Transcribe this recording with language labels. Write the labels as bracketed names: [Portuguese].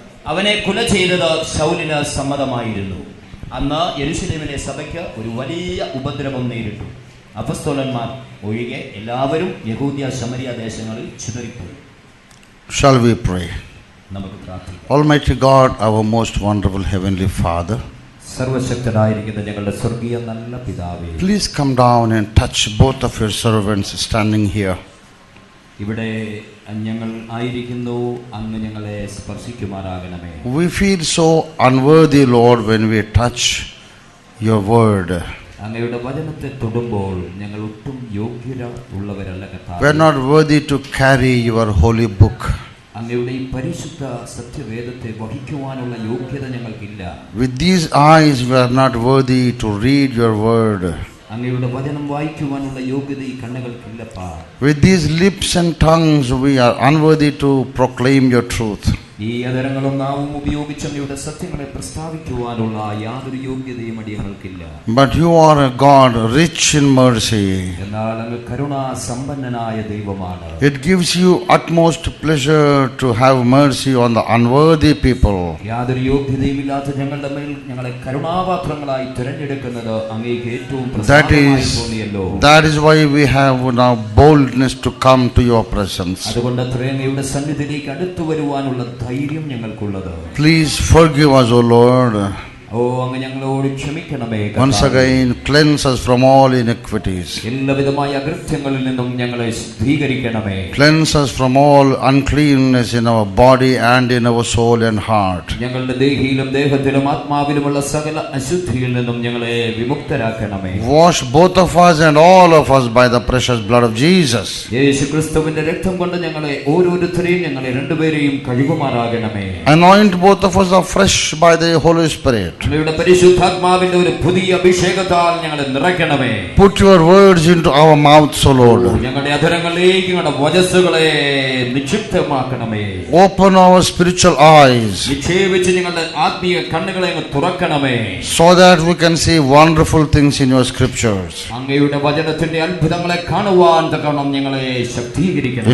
[Malayalam] അവനെ കൊല ചെയ്തത് ശൗലിന് സമ്മതമായിരുന്നു. അന്ന് യെരൂശലേമിലെ സഭയ്ക്ക് ഒരു വലിയ ഉപദ്രവം നേരിട്ടു. അപ്പോസ്തലന്മാർ ഒഴികെ എല്ലാവരും യഹൂദ്യ ശമരിയ ദേശങ്ങളിൽ ചിതറിപ്പോയി. [English] Shall we pray? [Malayalam] നമുക്ക് പ്രാർത്ഥിക്കാം. [English] Almighty God, our most wonderful heavenly Father, [Malayalam] സർവശക്തനായിരിക്കുന്ന ഞങ്ങളുടെ സ്വർഗീയ നല്ല പിതാവേ, [English] please come down and touch both of your servants standing here. [Malayalam] ഇവിടെ ഞങ്ങൾ ആയിരിക്കുന്നു, അങ്ങ് ഞങ്ങളെ സ്പർശിക്കുമാറാകണമേ. [English] We feel so unworthy, Lord, when we touch your word. [Malayalam] അങ്ങയുടെ വചനത്തെ തൊടുമ്പോൾ ഞങ്ങൾ ഒട്ടും യോഗ്യത ഉള്ളവരല്ല കർത്താവേ. [English] We are not worthy to carry your holy book. [Malayalam] അങ്ങയുടെ ഈ പരിശുദ്ധ സത്യവേദത്തെ വഹിക്കുവാനുള്ള യോഗ്യത ഞങ്ങൾക്കില്ല. [English] With these eyes we are not worthy to read your word. [Malayalam] അങ്ങയുടെ വചനം വായിക്കുവാനുള്ള യോഗ്യത ഈ കണ്ണുകൾക്കില്ലപ്പാ. [English] With these lips and tongues we are unworthy to proclaim your truth. [Malayalam] ഈ അധരങ്ങളും നാവും ഉപയോഗിച്ച് അങ്ങയുടെ സത്യങ്ങളെ പ്രസ്താവിക്കുവാനുള്ള യാതൊരു യോഗ്യതയും അടിയങ്ങൾക്കില്ല. [English] But you are a God rich in mercy. [Malayalam] എന്നാൽ അങ്ങ് കരുണാ സമ്പന്നനായ ദൈവമാണ്. [English] It gives you utmost pleasure to have mercy on the unworthy people. [Malayalam] യാതൊരു യോഗ്യതയുമില്ലാത്ത ഞങ്ങളുടെ മേൽ ഞങ്ങളെ കരുണാപാത്രങ്ങളായി തിരഞ്ഞെടുക്കുന്നത് അങ്ങേക്ക് ഏറ്റവും പ്രസാദമായി തോന്നിയല്ലോ. [English] That is why we have now boldness to come to your presence. [Malayalam] അതുകൊണ്ട് അങ്ങയുടെ സന്നിധിയിലേക്ക് അടുത്തു വരുവാനുള്ള ധൈര്യം ഞങ്ങൾക്കുള്ളത്. [English] Please forgive us, O Lord. [Malayalam] ഓ അങ്ങ് ഞങ്ങളോട് ക്ഷമിക്കണമേ. [English] Once again cleanse us from all iniquities. [Malayalam] എല്ലാവിധമായ അകൃത്യങ്ങളിൽ നിന്നും ഞങ്ങളെ ശുദ്ധീകരിക്കണമേ. [English] Cleanse us from all uncleanness in our body and in our soul and heart. [Malayalam] ഞങ്ങളുടെ ദേഹിയിലും ദേഹത്തിലും ആത്മാവിലുമുള്ള സകല അശുദ്ധിയിൽ നിന്നും ഞങ്ങളെ വിമുക്തരാക്കണമേ. [English] Wash both of us and all of us by the precious blood of Jesus. [Malayalam] യേശുക്രിസ്തുവിന്റെ രക്തം കൊണ്ട് ഞങ്ങളെ ഓരോരുത്തരെയും ഞങ്ങളെ രണ്ടുപേരെയും കഴുകുമാറാകണമേ. [English] Anoint both of us afresh by the Holy Spirit. [Malayalam] അങ്ങയുടെ പരിശുദ്ധാത്മാവിന്റെ ഒരു പുതിയ അഭിഷേകത്താൽ ഞങ്ങളെ നിറയ്ക്കണമേ. [English] Put your words into our mouths, O Lord. [Malayalam] ഞങ്ങളുടെ അധരങ്ങളിലേക്ക് ഞങ്ങളുടെ വചസ്സുകളെ നിക്ഷിപ്തമാക്കണമേ. [English] Open our spiritual eyes [Malayalam] നിക്ഷേപിച്ച് ഞങ്ങളുടെ ആത്മീയ കണ്ണുകളെ അങ്ങ് തുറക്കണമേ. [English] so that we can see wonderful things in your scriptures. [Malayalam] അങ്ങയുടെ വചനത്തിന്റെ അത്ഭുതങ്ങളെ കാണുവാൻ തക്കവണ്ണം ഞങ്ങളെ ശക്തീകരിക്കണം.